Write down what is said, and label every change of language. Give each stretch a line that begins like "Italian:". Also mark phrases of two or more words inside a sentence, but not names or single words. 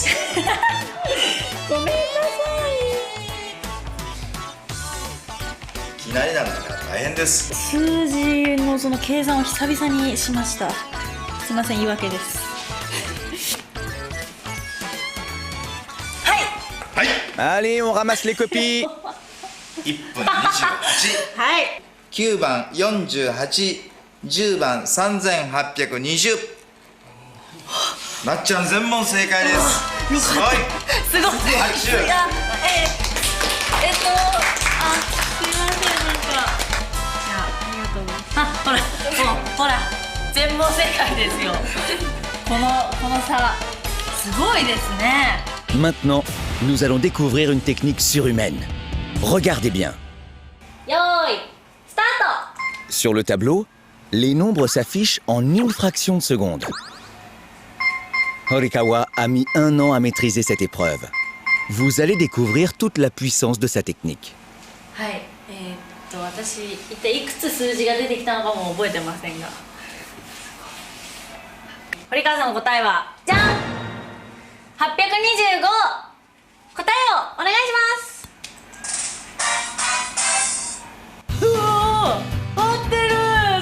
Japanese: ごめんなさいきなりなんだから大変です。い。数字のその計算を久々にしました。すいません、言い訳です。はい。
French: Allez, on ramasse les copies.
Japanese: 1 分28。はい。 9番48、10番3820。なっちゃん全問正解です。すごい。すごい。拍手。すいません、なんか。いや、ありがとうございます。ほら、もう、ほら、全問正解ですよ。この差、すごいですね。
French: Maintenant, nous allons découvrir une technique surhumaine. Regardez bien.
Japanese: よーいスター
French: Sur le tableau, les nombres s'affichent en une fraction de seconde. Horikawa a mis 1 an à maîtriser cette épreuve. Vous allez découvrir toute la puissance de sa technique.
Japanese: はい、私一体いくつ数字が出てきたのかも覚えてませんが、堀川さんの答えはじゃん、825。答えをお願いします。うわー、合ってる。